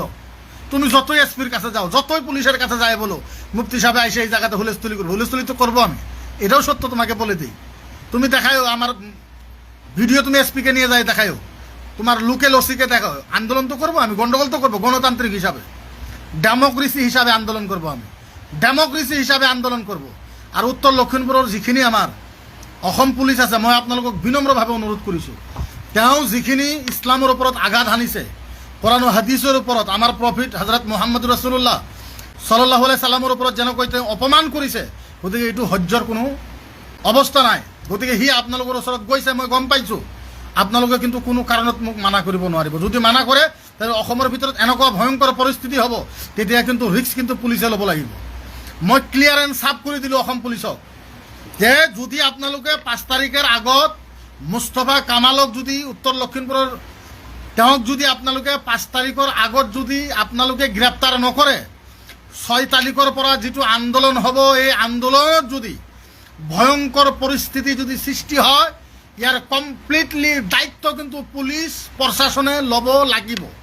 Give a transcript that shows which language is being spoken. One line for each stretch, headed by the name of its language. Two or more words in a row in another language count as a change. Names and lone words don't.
Bangla: তুমি যতই এসপির কাছে যাও, যতই পুলিশের কাছে যায় বলো, মুফতি সাহেব এসে এই জায়গাতে হুলস্থুলি করবো, হুলস্থুলি তো করবো আমি, এটাও সত্য, তোমাকে বলে দিই। তুমি দেখাও আমার ভিডিও, তুমি এসপিকে নিয়ে যাই দেখাও, তোমার লোকেল ওসিকে দেখাও, আন্দোলন তো করবো আমি, গন্ডগোল তো করবো, গণতান্ত্রিক হিসাবে, ডেমোক্রেসি হিসাবে আন্দোলন করব আমি, ডেমোক্রেসি হিসাবে আন্দোলন করব।
Assamese: আর উত্তর লক্ষিমপুরের যিখিনি আমার অসম পুলিচ আছে, মই আপোনালোকক বিনম্ৰভাৱে অনুৰোধ কৰিছোঁ, তেওঁ যিখিনি ইছলামৰ ওপৰত আঘাত হানিছে, কোরআন ও হাদিসের ওপৰত, আমার প্রফিট হযরত মুহাম্মদ
Arabic: رسول الله صلى الله عليه
Assamese: সাল্লামের ওপৰত যেনেকৈ তেওঁ অপমান কৰিছে, গতিকে এইটো সহ্যৰ কোনো অৱস্থা নাই। গতিকে সি আপোনালোকৰ ওচৰত গৈছে, মই গম পাইছোঁ। আপোনালোকে কিন্তু কোনো কাৰণত মোক মানা কৰিব নোৱাৰিব। যদি মানা কৰে, তাহলে অসমৰ ভিতৰত এনেকুৱা ভয়ংকৰ পৰিস্থিতি হ'ব, তেতিয়া কিন্তু ৰিস্ক কিন্তু পুলিচে ল'ব লাগিব। মই
English: clear and
Assamese: সাফ কৰি দিলোঁ অসম পুলিচক, যে যদি আপোনালোকে 5 তাৰিখের আগত মুস্তফা কামালক যদি উত্তৰ লক্ষিমপুৰৰ তেওঁক যদি আপোনালোকে 5 তাৰিখৰ আগত যদি আপোনালোকে গ্ৰেপ্তাৰ নকৰে, 6 তাৰিখৰ পৰা যিটো আন্দোলন হ'ব, এই আন্দোলনত যদি ভয়ংকৰ পৰিস্থিতি যদি সৃষ্টি হয়, ইয়াৰ কমপ্লিটলি দায়িত্ব কিন্তু পুলিচ প্ৰশাসনে ল'ব লাগিব।